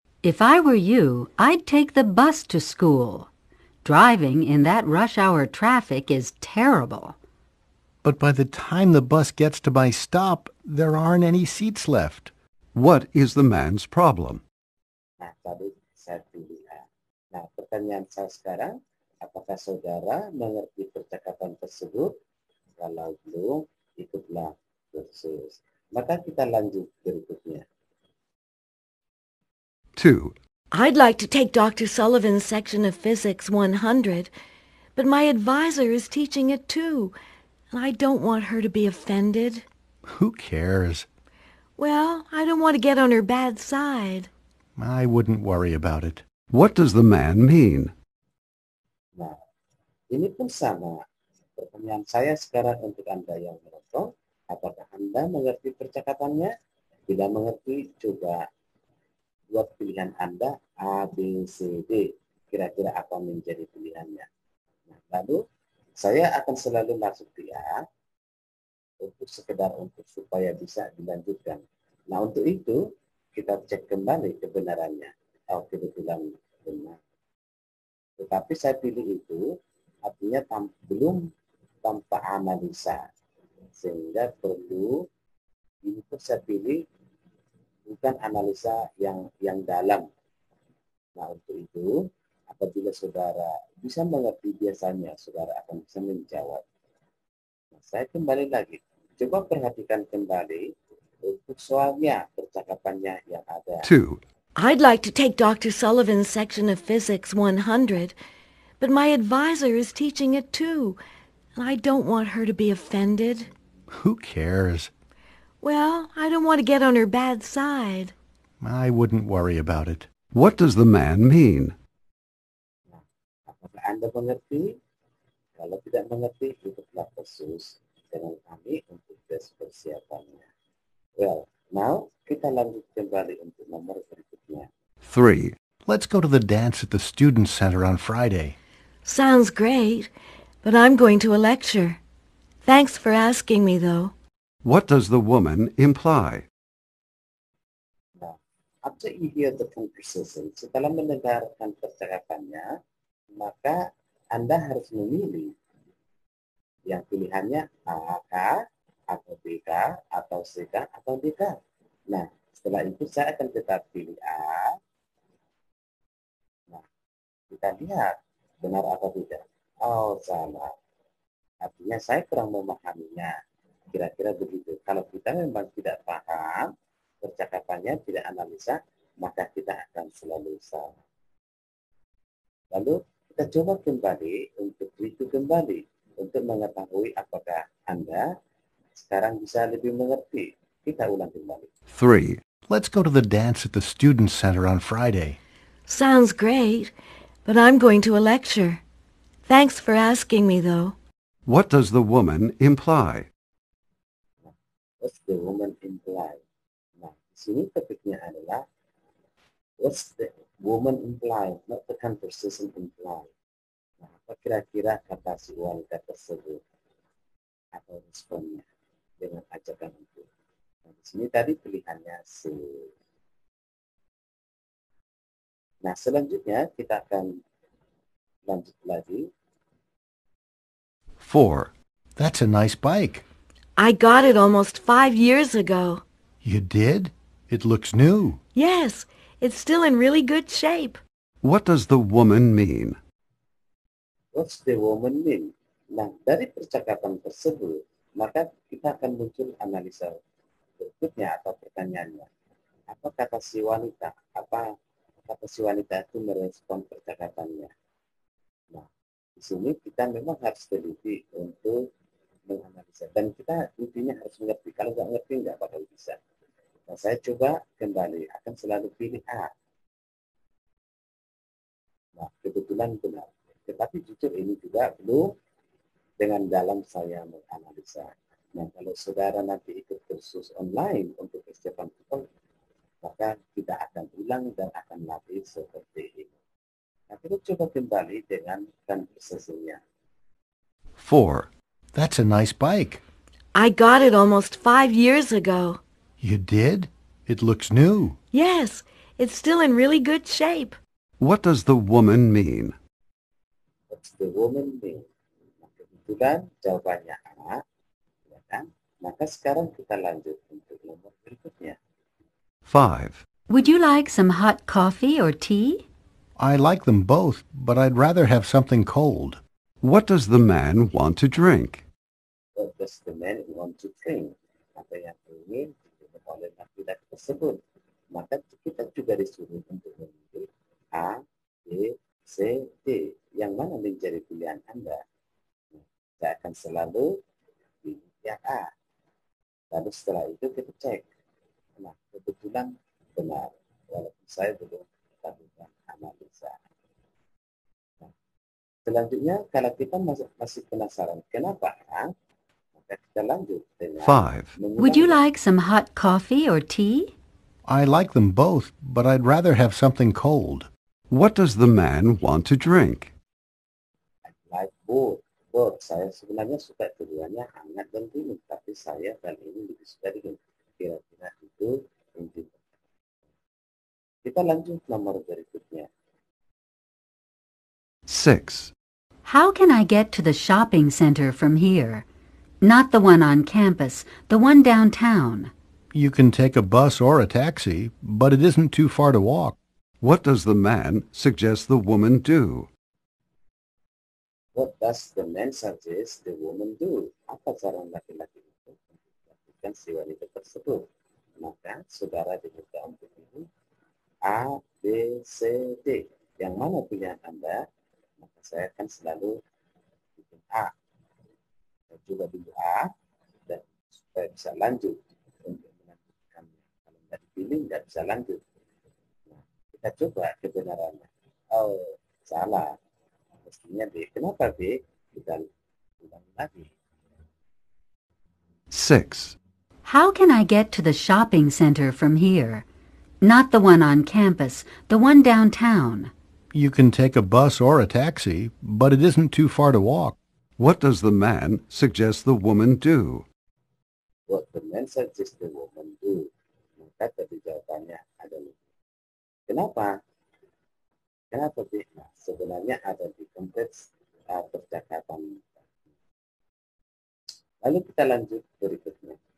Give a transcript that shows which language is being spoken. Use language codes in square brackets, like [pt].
[en] If I were you, I'd take the bus to school. Driving in that rush hour traffic is terrible. But by the time the bus gets to my stop, there aren't any seats left. What is the man's problem? [id] Nah, tadi saya pilih A. Nah, pertanyaan saya sekarang, apakah saudara mengerti percakapan tersebut? Kalau belum, ikutlah kursus. Maka kita lanjut berikutnya. [en] 2. I'd like to take Dr. Sullivan's section of Physics 100, but my advisor is teaching it too, and I don't want her to be offended. Who cares? Well, I don't want to get on her bad side. I wouldn't worry about it. What does the man mean? [id] Nah, ini pun sama. Pertanyaan saya sekarang untuk Anda yang menonton, apakah Anda mengerti percakapannya? Tidak mengerti, coba buat pilihan Anda A, B, C, D. Kira-kira apa menjadi pilihannya. Nah, lalu saya akan selalu masuk di A untuk sekedar untuk supaya bisa dilanjutkan. Nah, untuk itu kita cek kembali kebenarannya. Oh, kebetulan benar. Tetapi saya pilih itu artinya belum tanpa analisa. Sehingga perlu ini pun saya pilih bukan analisa yang dalam. Nah, untuk itu, apabila saudara bisa mengerti biasanya, saudara akan bisa menjawab. Nah, saya kembali lagi. Coba perhatikan kembali untuk soalnya, percakapannya yang ada. [en] 2. I'd like to take Dr. Sullivan's section of Physics 100, but my advisor is teaching it too, and I don't want her to be offended. Who cares? Well, I don't want to get on her bad side. I wouldn't worry about it. What does the man mean? [id] Nah, apakah Anda mengerti? Kalau tidak mengerti, ikutlah kursus dengan kami untuk tes persiapannya. [en] Well, now [id] kita lanjut kembali untuk nomor berikutnya. [en] 3. Let's go to the dance at the Student Center on Friday. Sounds great, but I'm going to a lecture. Thanks for asking me, though. What does the woman imply? [id] Nah, [en] after you hear the conversation, [id] setelah mendengarkan percakapannya, maka Anda harus memilih yang pilihannya A, K, atau B, K, atau C, K, atau D, K. Nah, setelah itu saya akan tetap pilih A. Nah, kita lihat benar atau tidak. Oh, salah. Artinya saya kurang memahaminya. Kira-kira begitu. Kalau kita memang tidak paham, percakapannya tidak analisa, maka kita akan selalu salah. Lalu kita coba kembali untuk review kembali untuk mengetahui apakah Anda sekarang bisa lebih mengerti. Kita ulang kembali. [en] 3. Let's go to the dance at the Student Center on Friday. Sounds great, but I'm going to a lecture. Thanks for asking me, though. What does the woman imply? What's the woman imply? [id] Nah, di sini topiknya adalah [en] what's the woman imply, not the conversation imply. [id] Nah, apa kira-kira kata si wanita tersebut atau responnya dengan ajakan itu? Nah, di sini tadi pilihannya C. Nah, selanjutnya kita akan lanjut lagi. [en] 4. That's a nice bike. I got it almost 5 years ago. You did? It looks new. Yes, it's still in really good shape. What does the woman mean? What's the woman mean? [id] Nah, dari percakapan tersebut, maka kita akan muncul analisa berikutnya atau pertanyaannya. Apa kata si wanita? Apa kata si wanita itu merespon percakapannya? Nah, di sini kita memang harus teliti untuk menganalisa. Dan kita intinya harus mengerti. Kalau nggak ngerti, nggak bakal bisa. Nah, saya coba kembali. Akan selalu pilih A. Nah, kebetulan benar. Tetapi jujur ini juga belum dengan dalam saya menganalisa. Nah, kalau saudara nanti ikut kursus online untuk persiapan TOEFL, maka tidak akan ulang dan akan latih seperti ini. Nah, kita coba kembali dengan conversation-nya. [en] 4. That's a nice bike. I got it almost 5 years ago. You did? It looks new. Yes, it's still in really good shape. What does the woman mean? What's the woman mean? [id] Nah, kebetulan jawabannya A, ya kan? Maka sekarang kita lanjut untuk nomor berikutnya. [en] 5. Would you like some hot coffee or tea? I like them both, but I'd rather have something cold. What does the man want to drink? What does the man want to drink? [id] Apa yang ingin diminum oleh laki-laki tersebut? Maka kita juga disuruh untuk memilih A, B, C, D. Yang mana menjadi pilihan Anda? Saya akan selalu pilih yang A. Lalu setelah itu kita cek. Nah, kebetulan benar. Walaupun saya belum melakukan analisa. Nah, selanjutnya, kalau kita masih penasaran kenapa A, maka kita lanjut dengan [en] 5. Would you like some hot coffee or tea? I like them both, but I'd rather have something cold. What does the man want to drink? like both. Both. [id] Saya sebenarnya suka keduanya hangat dan dingin, tapi saya kali ini lebih suka dingin. Kira-kira itu inti. Kita lanjut nomor berikutnya. [en] 6. How can I get to the shopping center from here? Not the one on campus, the one downtown. You can take a bus or a taxi, but it isn't too far to walk. What does the man suggest the woman do? What does the man suggest the woman do? [id] Apa saran laki-laki itu untuk melakukan si wanita tersebut? Maka saudara diminta untuk pilih A, B, C, D. Yang mana pilihan Anda? Maka saya akan selalu pilih A. Saya coba dulu A dan supaya bisa lanjut untuk melanjutkan. Kalau tidak dipilih, tidak bisa lanjut. Nah, kita coba kebenarannya. Oh, salah. Mestinya B. Kenapa B? Kita ulang lagi. [en] 6. How can I get to the shopping center from here? Not the one on campus, the one downtown. You can take a bus or a taxi, but it isn't too far to walk. What does the man suggest the woman do? What the man suggests the woman do. [id] Maka tadi jawabannya adalah kenapa? Kenapa B? Nah, sebenarnya ada di konteks percakapan. Lalu kita lanjut berikutnya.